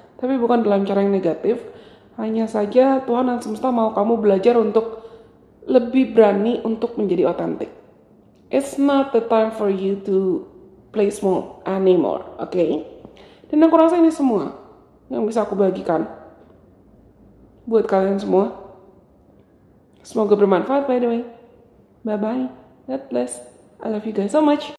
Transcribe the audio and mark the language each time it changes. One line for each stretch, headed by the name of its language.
Indonesian: Tapi bukan dalam cara yang negatif. Hanya saja Tuhan dan semesta mau kamu belajar untuk lebih berani untuk menjadi otentik.
English: It's not the time for you to play small anymore, okay?
Indonesian: Dan aku rasa ini semua yang bisa aku bagikan buat kalian semua. Semoga bermanfaat
English: by the way. Bye-bye. God bless. I love you guys so much.